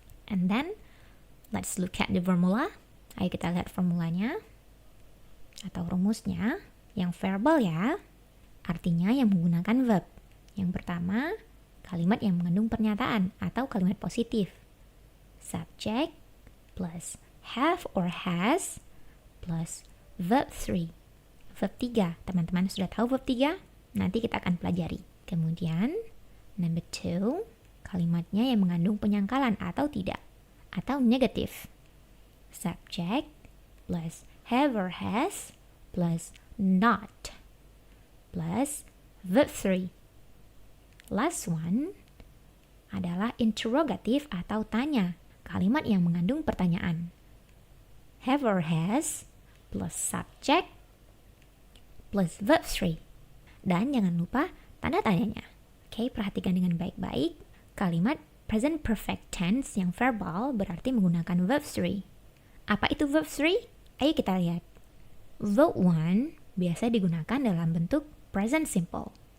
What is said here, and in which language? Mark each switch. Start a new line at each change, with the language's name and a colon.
English: And then, let's look at the formula.
Indonesian: Ayo kita lihat formulanya atau rumusnya. Yang verbal ya, artinya yang menggunakan verb. Yang pertama, kalimat yang mengandung pernyataan atau kalimat positif.
English: Subject plus have or has plus verb 3.
Indonesian: Verb 3, teman-teman sudah tahu verb 3? Nanti kita akan pelajari. Kemudian, number 2, kalimatnya yang mengandung penyangkalan atau tidak, atau negatif.
English: Subject plus have or has plus not plus verb 3. Last one
Indonesian: adalah interrogative atau tanya, kalimat yang mengandung pertanyaan.
English: Have or has plus subject plus verb 3.
Indonesian: Dan jangan lupa tanda tanyanya. Oke, perhatikan dengan baik-baik. Kalimat present perfect tense yang verbal berarti menggunakan verb 3. Apa itu verb 3? Ayo kita lihat. Verb 1 biasa digunakan dalam bentuk present simple.